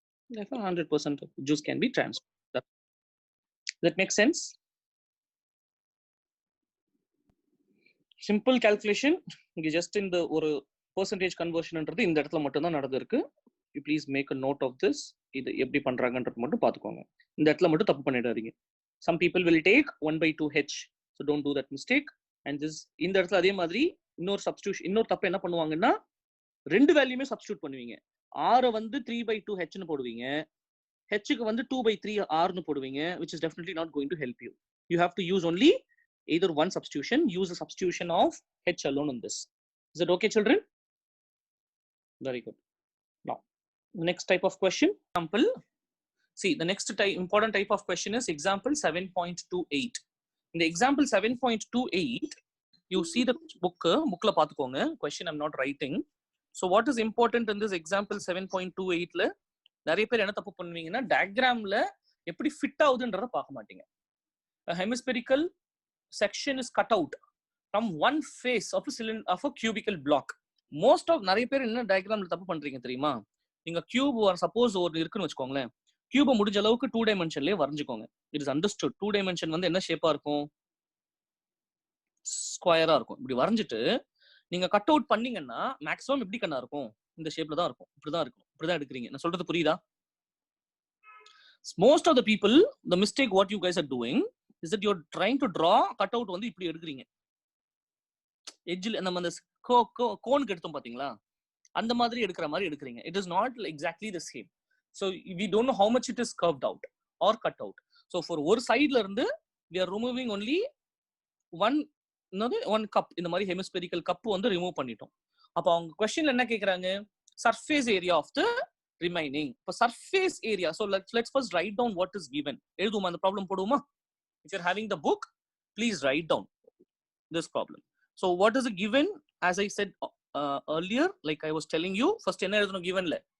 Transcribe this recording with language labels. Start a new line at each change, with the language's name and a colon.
English: Therefore, 100% of the juice can be transferred. That makes sense? Simple calculation. Just in the or percentage conversion
Tamil: என்றது இந்த இடத்துல மட்டும் தான் நடந்திருக்கு.
English: You please make a note of this.
Tamil: இது எப்படி பண்றாங்கன்றது மட்டும் பாத்துக்கோங்க. இந்த இடத்துல மட்டும் தப்பு பண்ணிடாதீங்க.
English: Some people will take 1/2h. So don't do that mistake.
Tamil: And this இந்த இடத்துல அதே மாதிரி இன்னொரு substitution, இன்னொரு தப்பு என்ன பண்ணுவாங்கன்னா, ரெண்டு வேல்யூமே சப்ஸ்டிட்யூட் பண்ணுவீங்க. r வந்து 3/2h னு போடுவீங்க, h க்கு வந்து 2/3r னு போடுவீங்க,
English: which is definitely not going to help you. You have to use only either one substitution. Use a substitution of h alone in this. Is it okay, children? Very good. Now, the next type of question, example. See, the next important type of question is example 7.28. In the example 7.28, you see the book la paathukonga. Question I'm not writing.
Tamil: So what is important in this example 7.28 la, நிறைய பேர் என்ன தப்பு பண்ணுவீங்கன்னா, டயக்ராம்ல எப்படி fit ஆகுதுன்றத பார்க்க மாட்டீங்க.
English: A hemispherical section is cut out from one face of a cylinder of a cubical block.
Tamil: Most of நிறைய பேர் என்ன டயக்ராம்ல தப்பு பண்றீங்க தெரியுமா? நீங்க கியூப் சப்போஸ் ஒரு இருக்குன்னு வச்சுக்கோங்களேன், கியூபை முடிஞ்ச அளவுக்கு 2 டைமென்ஷன்லயே வரைஞ்சுக்கோங்க. It is understood. 2 டைமென்ஷன் வந்து என்ன ஷேப்பா இருக்கும்? ஸ்கொயரா இருக்கும். இப்படி வரைஞ்சிட்டு நீங்க கட் அவுட் பண்ணீங்கன்னா மேக்ஸிமம் எப்படி கண்ணா இருக்கும்? இந்த ஷேப்ல தான் இருக்கும். இப்படிதான் இருக்கும். இப்படிதான் எடுக்கிறீங்க. நான் சொல்றது புரியுதா?
English: Most of the people, the mistake what you guys are doing is that you're trying to draw cut out
Tamil: வந்து இப்படி எடுக்கிறீங்க. எட்ஜ்ல நம்ம அந்த கோனுக்கு எடுத்தோம் பாத்தீங்களா, அந்த மாதிரி எடுக்கிற மாதிரி எடுக்கிறீங்க.
English: It is not exactly the same. So we don't know how much it is curved out or cut out. So for
Tamil: ஒரு சைடுல இருந்து
English: we are removing only one cup.
Tamil: இந்த மாதிரி hemispherical cup வந்து ரிமூவ் பண்ணிட்டோம். அப்ப அவங்க क्वेश्चनல என்ன கேக்குறாங்க?
English: Surface area of the remaining. For surface area, so let's first write down what is given.
Tamil: எழுதுமா அந்த ப்ராப்ளம் போடுவோமா?
English: If you're having the book, please write down this problem. So what is given? As I said earlier, like I was telling you, first
Tamil: என்ன எழுதணும்
English: givenல?